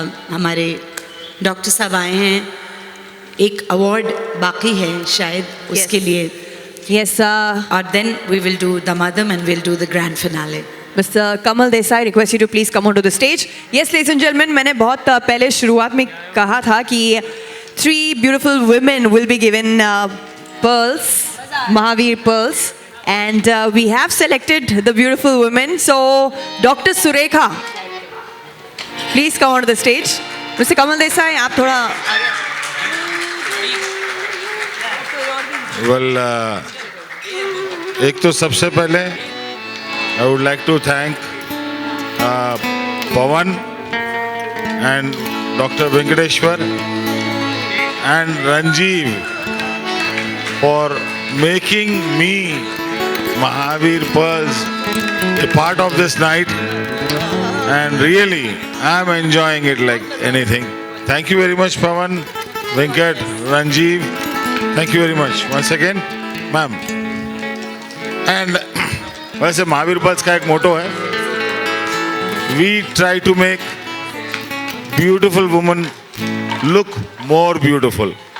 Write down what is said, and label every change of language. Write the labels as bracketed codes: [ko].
[hi] हमारे डॉक्टर साहब आए हैं, एक अवार्ड बाकी है शायद उसके लिए। [en] Yes, [hi] और [en] Then we will do Damadam and will do the grand finale. Mr. Kamal Desai, request you to please come onto the stage. Yes, ladies and gentlemen, [hi] मैंने बहुत पहले शुरुआत में कहा था कि [en] 3 beautiful women will be given pearls, Mahavir pearls, and we have selected the beautiful women. So, Dr. Surekha, please come onto the stage. Mr. [hi] Kamal Desai, आप थोड़ा [en] Well, [hi] एक तो सबसे पहले [en] I would like to thank Pawan and Dr. Venkateshwar and Ranjeev for making me Mahavir Pearls a part of this night, and really I am enjoying it like anything. Thank you very much, Pawan, Venkat, Ranjeev. Thank you very much once again, ma'am. And [hi] वैसे Mahavir pearls का एक मोटो है, [en] We try to make beautiful woman look more beautiful.